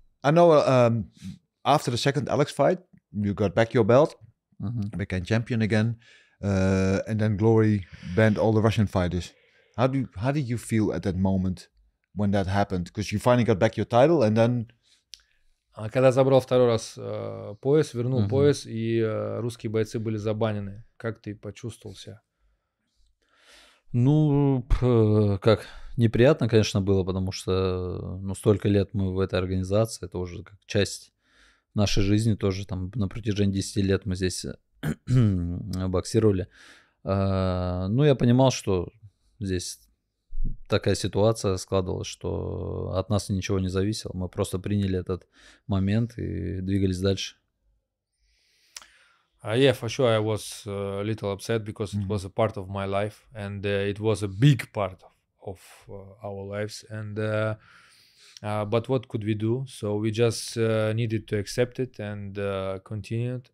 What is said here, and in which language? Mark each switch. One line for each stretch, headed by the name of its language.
English: I know after the second Alex fight, you got back your belt, became champion again, and then Glory banned all the Russian fighters. How did you feel at that moment when that happened? Because you finally got back your title, and then...
Russian: Когда забрал второй раз пояс, вернул пояс, и русские бойцы были забанены. Как ты почувствовал себя? Ну, как, неприятно, конечно, было, потому что, ну, столько лет мы в этой организации, это уже как часть нашей жизни тоже, там, на протяжении 10 лет мы здесь боксировали. Ну, я понимал, что здесь такая ситуация складывалась, что от нас ничего не зависело. Мы просто приняли этот момент и двигались дальше.
English: Yeah, for sure, I was a little upset because it was a part of my life, and it was a big part of our lives. And but what could we do? So we just needed to accept it and continued.